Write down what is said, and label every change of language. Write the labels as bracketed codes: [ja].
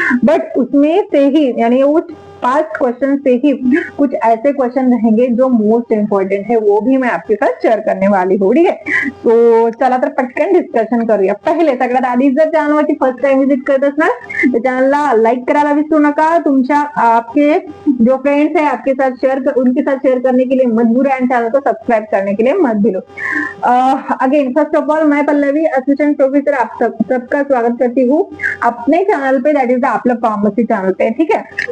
[hi] But उसमें से ही यानी उस 5 क्वेश्चन से ही कुछ ऐसे क्वेश्चन रहेंगे जो मोस्ट इंपॉर्टेंट है, वो भी मैं आपके साथ शेअर करने वाली हूँ, [mr] ठीक आहे। तो चला तर पटकन डिस्कशन करूया। पहिले सगळ्यात आधी जर चॅनलवरती फर्स्ट टाइम विजिट करत असणार तर चॅनलला लाईक करायला विसरू नका। तुमच्या [hi] आपके जो फ्रेंड्स है आपके साथ उनके साथ शेयर करने के लिए मत भूलो एंड चैनल को सब्सक्राइब करने के लिए मत भूलो। [en] again first of all [hi] मैं पल्लवी असिस्टेंट प्रोफेसर आप सबका स्वागत करती हूँ अपने चैनल पे, [en] that is the [hi] आपला फार्मेसी चैनल पे, ठीक है।